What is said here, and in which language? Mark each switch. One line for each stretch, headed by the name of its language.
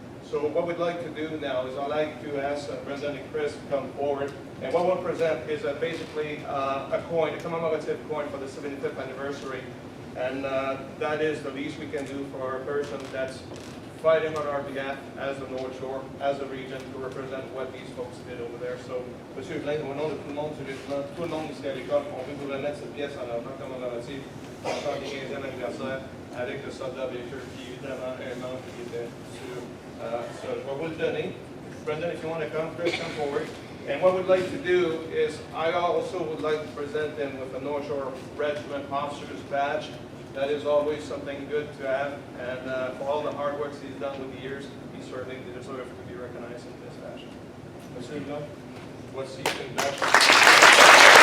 English: So what we'd like to do now is I'd like to ask Brendan and Chris to come forward, and what we'll present is basically a coin, a commemorative coin for the 75th anniversary, and that is the least we can do for a person that's fighting on our behalf as the North Shore, as a region, to represent what these folks did over there.
French: So, Monsieur Blaine, au nom de tout le monde du régiment, tout le monde ici à l'école, on veut vous remettre cette pièce en argent commémorative pour le 15e anniversaire avec le soldat Baker, qui évidemment est un membre qui était sur ça. Je vais vous le donner.
English: Brendan, if you want to come, Chris, come forward. And what we'd like to do is, I also would like to present them with a North Shore Regiment officer's badge. That is always something good to have, and for all the hard work he's done with the years, he certainly deserves to be recognized in this fashion.
French: Monsieur Blanc, voici une badge.